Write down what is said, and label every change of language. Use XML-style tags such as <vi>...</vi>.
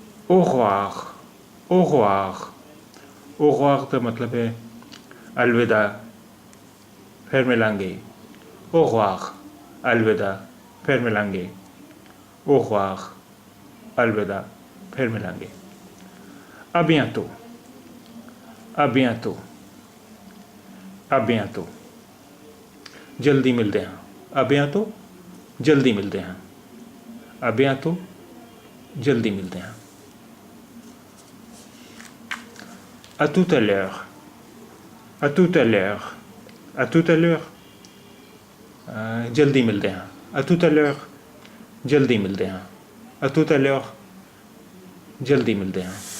<fr>au revoir, au revoir,</fr> <pa>au revoir ਦਾ ਮਤਲਬ ਹੈ ਅਲਵਿਦਾ, ਫਿਰ ਮਿਲਾਂਗੇ। au revoir, ਅਲਵਿਦਾ, ਫਿਰ ਮਿਲਾਂਗੇ। au revoir, ਅਲਵਿਦਾ, ਫਿਰ ਮਿਲਾਂਗੇ।</pa> <fr>à bientôt, à bientôt, à bientôt।</fr> <pa>ਜਲਦੀ ਮਿਲਦੇ ਹਾਂ। à bientôt, ਜਲਦੀ ਮਿਲਦੇ ਹਾਂ। à bientôt, ਜਲਦੀ ਮਿਲਦੇ ਹਾਂ।</pa> <fr>à tout à l'heure, à tout à l'heure, à tout à l'heure।</fr> <pa>ਜਲਦੀ ਮਿਲਦੇ ਹਾਂ।</pa> <fr>à tout à l'heure,</fr> <pa>ਜਲਦੀ ਮਿਲਦੇ ਹਾਂ।</pa> <fr>à tout à l'heure, ਜਲਦੀ ਮਿਲਦੇ ਹਾਂ।</fr>